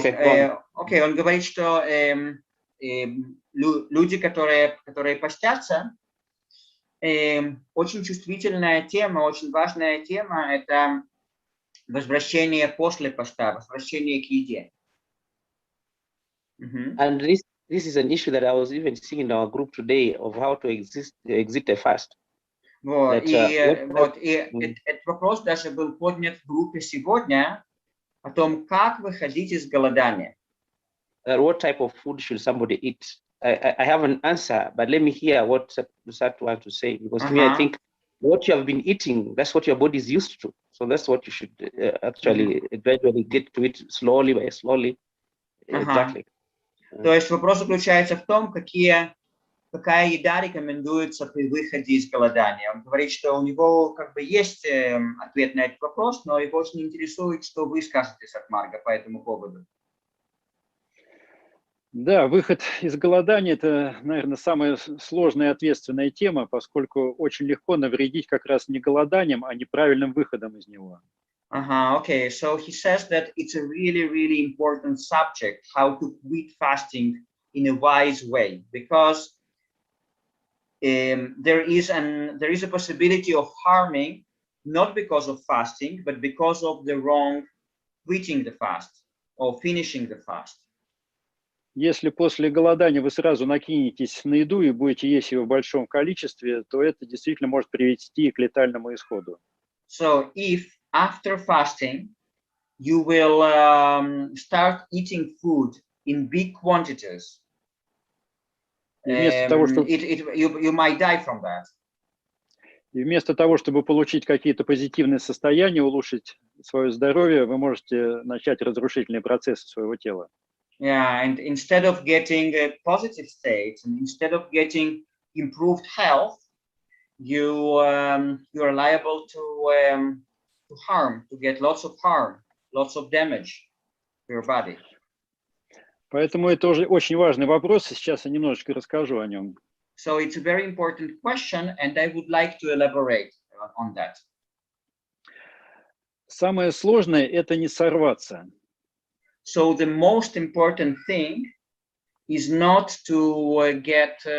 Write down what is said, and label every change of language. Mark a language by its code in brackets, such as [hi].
[ru] Okay, он говорит, что люди, которые постятся, очень чувствительная тема, очень важная тема – это возвращение после поста, возвращение к еде. [en] And this is an issue that I was even seeing in our group today of how to exit a fast. [ru] Вот, этот вопрос даже был поднят в группе сегодня о том, как выходить из голодания. [en] What type of food should somebody eat? I have an answer, but let me hear what Sat wants to say, because to me, I think what you have been eating, that's what your body is used to. So that's what you should actually gradually get to it slowly by slowly. Exactly. [ru] То есть вопрос заключается в том, какая еда рекомендуется при выходе из голодания. Он говорит, что у него как бы есть ответ на этот вопрос, но его очень интересует, что вы скажете, Сат Марга, по этому поводу. Да, выход из голодания – это, наверное, самая сложная и ответственная тема, поскольку очень легко навредить как раз не голоданием, а неправильным выходом из него. [en] Okay. So he says that it's a really, really important subject, how to quit fasting in a wise way, because there is a possibility of harming, not because of fasting, but because of the wrong quitting the fast or finishing the fast. [ru] Если после голодания вы сразу накинетесь на еду и будете есть ее в большом количестве, то это действительно может привести к летальному исходу. [en] So if after fasting, you will start eating food in big quantities. You might die from that. [ru] И вместо того, чтобы получить какие-то позитивные состояния, улучшить свое здоровье, вы можете начать разрушительные процессы своего тела. [en] Yeah, and instead of getting positive states, and instead of getting improved health, you are liable to harm, to get lots of harm, lots of damage to your body. [ru] Поэтому это уже очень важный вопрос, и сейчас я немножечко расскажу о нем. [en] So it's a very important question, and I would like to elaborate on that. [ru] Самое сложное – это не сорваться. [en] So the most important thing is not to get